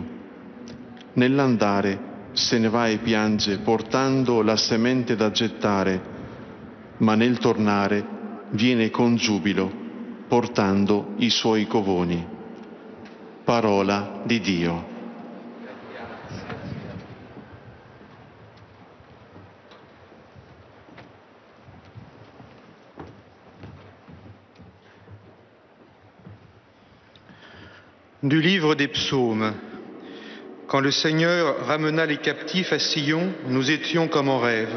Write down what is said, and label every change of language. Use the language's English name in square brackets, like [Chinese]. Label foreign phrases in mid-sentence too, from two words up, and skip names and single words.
[Italian] Nell'andare se ne va e piange portando la semente da gettare, ma nel tornare viene con giubilo portando i suoi covoni. Parola di Dio. [French] Du livre des psaumes. Quand le Seigneur ramena les captifs à Sion, nous étions comme en rêve.